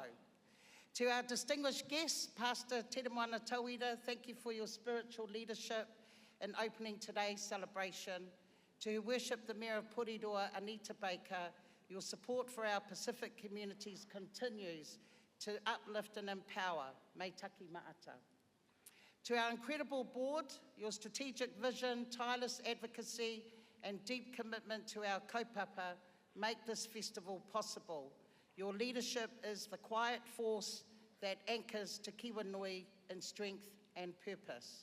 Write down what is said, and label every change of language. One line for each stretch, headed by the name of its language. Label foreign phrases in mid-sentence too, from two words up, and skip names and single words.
English: To our distinguished guests, Pastor Tere Moana Tauira, thank you for your spiritual leadership in opening today's celebration. To worship the Mayor of Porirua, Anita Baker, your support for our Pacific communities continues to uplift and empower.
Rarotongan: Mai taki maata.
English: To our incredible board, your strategic vision, tireless advocacy, and deep commitment to our kaupapa make this festival possible. Your leadership is the quiet force that anchors Te Kiwanui in strength and purpose.